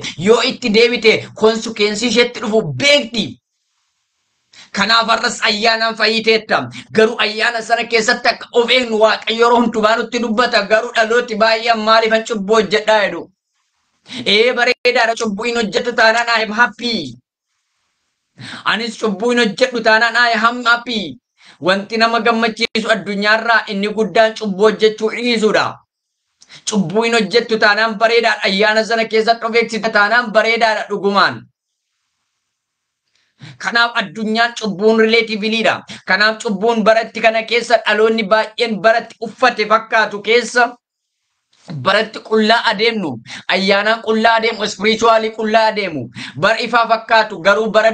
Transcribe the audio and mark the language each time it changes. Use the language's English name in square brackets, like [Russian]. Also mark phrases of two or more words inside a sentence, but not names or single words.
[Oromo] Yoo itti deebite konsekweensii isheetti dhufu beekti. Kanaaf har'as ayyaanaan fayyiteetta. Garuu ayyaana sana keessatti akka of eegnu waaqayyo yeroo hundumaa nutti dubbata. Garuu dhalooti baay'een maaliifan cubbuu hojjedhaa jedhu. Bareedaadha cubbuu hin hojjedhu taanaan [English] I am happy. [Oromo] Anis cubbuu hin hojjedhu taanaan [English] I am happy. [Oromo] Wanti nama gammachiisu addunyaarraa inni guddaan cubbuu hojjechuu dhiisuudha. Cubbuu hin hojjettu taanaan bareedaadha. Ayyaana sana keessatti of eegsita taanaan bareedaadha dhugumaan. Kanaaf addunyaan cubbuun rileetiiviliidha. Kanaaf cubbuun baratti kana keessa dhaloonni baay'een baratti uffate fakkaatu keessa baratti qullaa adeemnu ayyaanaan qullaa adeemu spiritually qullaa adeemu bara ifaa fakkaatu garuu bara